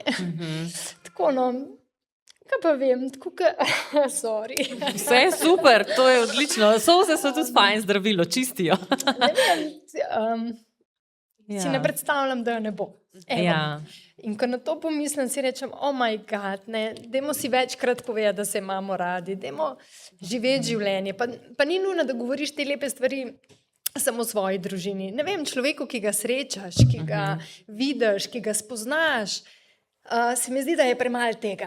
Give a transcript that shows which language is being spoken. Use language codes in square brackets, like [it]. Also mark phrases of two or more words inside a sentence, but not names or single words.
[sl] Tako, no, kaj pa vem, tako sorry. Vse je super, to je odlično. Solze so tudi fajn zdravilo, čistijo. Ne vem, si ne predstavljam, da jo ne bo. Ja. In ko na to pomislim, si rečem, [en] oh my god, [sl] ne, dajmo si večkrat povedati, da se imamo radi, dajmo živeti življenje. Pa ni nujno, da govoriš te lepe stvari samo v svoji družini. Ne vem, človeku, ki ga srečaš, ki ga vidiš, ki ga spoznaš, se mi zdi, da je premalo tega.